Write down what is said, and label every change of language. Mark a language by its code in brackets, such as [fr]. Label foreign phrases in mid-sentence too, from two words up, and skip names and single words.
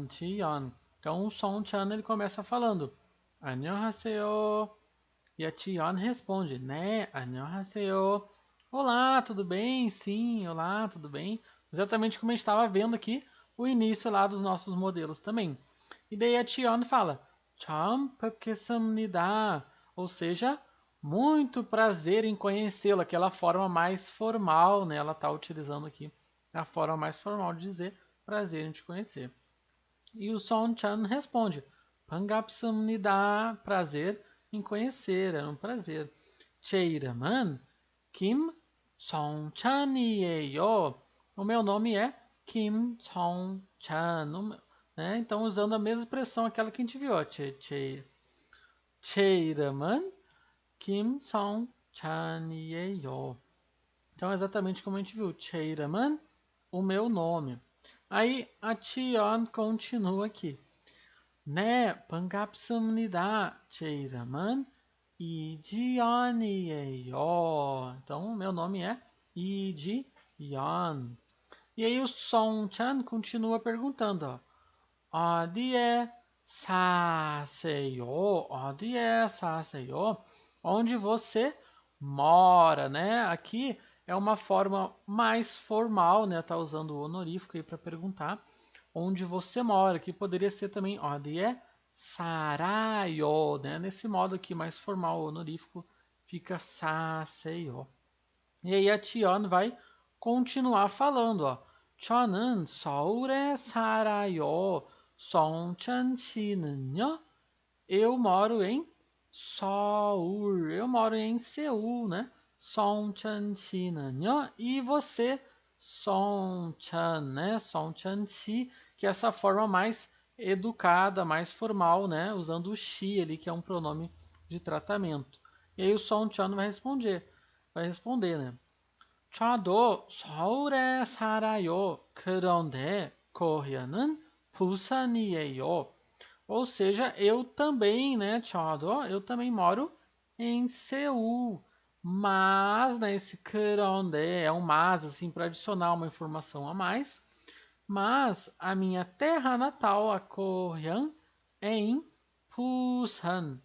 [pt] Então, o Song-chan ele começa falando 안녕하세요. E a Cheon responde, né? 안녕하세요. Olá, tudo bem? Sim, olá, tudo bem? Exatamente como a gente estava vendo aqui o início lá dos nossos modelos também. E daí a Cheon fala [ko] 처음 뵙겠습니다. [pt] Ou seja, muito prazer em conhecê-lo, aquela forma mais formal, né? Ela está utilizando aqui a forma mais formal de dizer prazer em te conhecer. E o Song-chan responde 반갑습니다, prazer em conhecer, é um prazer. [ko] 제 이름은 김성찬이에요. [pt] O meu nome é Kim Song-chan. Né? Então, usando a mesma expressão, aquela que a gente viu. [ko] 제 이름은 김성찬이에요. [pt] Então, exatamente como a gente viu. [ko] 제 이름은, [pt] o meu nome. Aí, a Cheon continua aqui. [ko] 네, 반갑습니다. 제 이름은 이지연이에요. [pt] Então, meu nome é 이지연. E aí, o Song-chan continua perguntando. [ko] 어디에 사세요? 어디에 사세요? [pt] Onde você mora, né? Aqui é uma forma mais formal, né? Tá usando o honorífico aí para perguntar onde você mora, que poderia ser também [ko] 어디에 살아요, [pt] né? Nesse modo aqui mais formal, honorífico, fica 사세요. E aí a Cheon vai continuar falando, ó. [ko] 저는 서울에 살아요. 성찬 씨는요? [pt] Eu moro em Seul. Eu moro em Seul, né? [ko] 성찬 씨는요? [pt] E você, 성찬, né? [ko] 성찬 씨, [pt] que é essa forma mais educada, mais formal, né? Usando o she ali, que é um pronome de tratamento. E aí o Song-chan vai responder, né? [ko] 저도 서울에 살아요. 그런데 거기는 부산이에요. [pt] Ou seja, eu também, né, 저도, eu também moro em Seul. Mas, né, esse 그런데 é um mas, assim, para adicionar uma informação a mais. Mas a minha terra natal, a Goryeo, é em Busan.